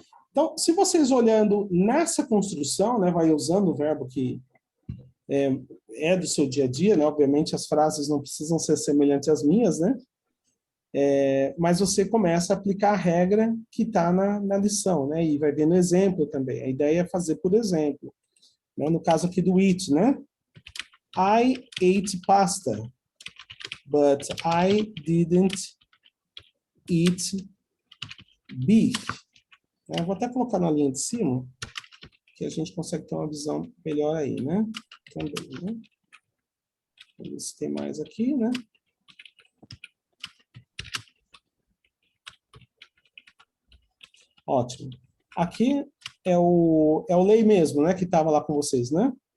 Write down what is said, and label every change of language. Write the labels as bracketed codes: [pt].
[pt] Então, se vocês olhando nessa construção, né, vai usando o verbo que é do seu dia a dia, né? Obviamente as frases não precisam ser semelhantes às minhas, né? Mas você começa a aplicar a regra que está na lição, né? E vai ver no exemplo também. A ideia é fazer por exemplo. Né? No caso aqui do eat, né? [en] I ate pasta, but I didn't eat beef. [pt] Eu vou até colocar na linha de cima, que a gente consegue ter uma visão melhor aí, né? Também, né? Vamos ver se tem mais aqui, né? Ótimo. Aqui é o lei mesmo, né? Que estava lá com vocês, né?